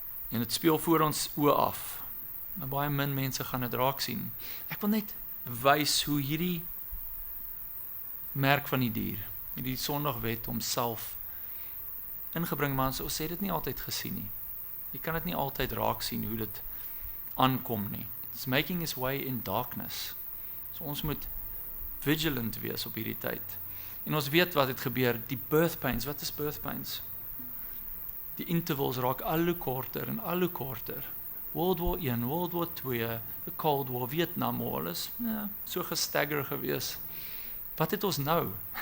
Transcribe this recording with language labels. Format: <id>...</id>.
<af>En dit speel voor ons oë af. Maar baie min mense gaan dit raak sien. Ek wil net wys hoe hierdie merk van die dier, hierdie sondigwet homself ingebring, maar ons sê dit nie altyd gesien nie. Jy kan dit nie altyd raak sien hoe dit aankom nie.</af> <en>It's making its way in darkness.</en> <af>So ons moet vigilant wees op hierdie tyd. En ons weet wat het gebeur, die birth pains. Wat is birth pains? Die intervals raak al hoe korter en al hoe korter. World War I, World War II, the Cold War, Vietnam War, alles so gestagger gewees. Wat het ons nou?</af>